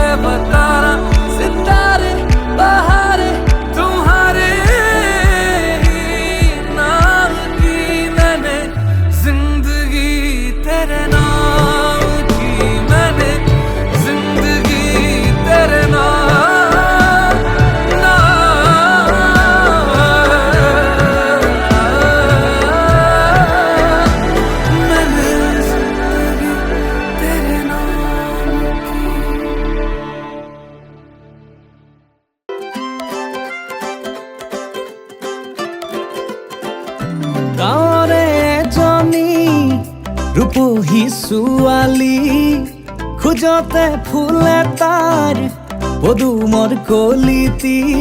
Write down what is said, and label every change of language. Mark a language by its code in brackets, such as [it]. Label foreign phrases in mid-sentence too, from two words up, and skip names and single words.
[hi] बताना, सितारे बहारे तुम्हारे ही नाम की, मैंने जिंदगी तेरे नाम की, मैंने जिंदगी तेरे नाम मैंने जिंदगी तेरे नाम की। [as] গাঁৱৰে এজনী ৰূপহী ছোৱালী, খোজতে ফুলে তাৰ পদুমৰ কলিতি।